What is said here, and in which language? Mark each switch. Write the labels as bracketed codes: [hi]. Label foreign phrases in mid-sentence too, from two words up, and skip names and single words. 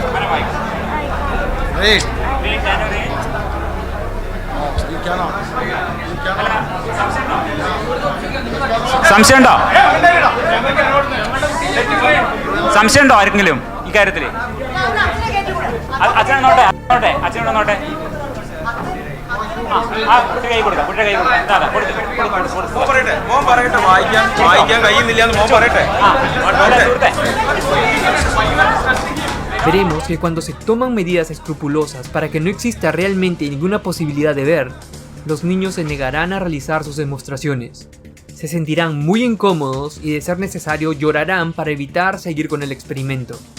[en] Read. You cannot. [ml] സംശയമുണ്ടോ ആർക്കെങ്കിലും ഈ കാര്യത്തിൽ? അച്ഛനോട്ടെ അച്ഛനോട്ടെ കുട്ടി കൈ കൊടുക്കാം മോൻ പറയട്ടെ വായിക്കാൻ കഴിയുന്നില്ല എന്ന് മോൻ പറയട്ടെ. [es] Veremos que cuando se toman medidas escrupulosas para que no exista realmente ninguna posibilidad de ver, los niños se negarán a realizar sus demostraciones. Se sentirán muy incómodos y de ser necesario llorarán para evitar seguir con el experimento.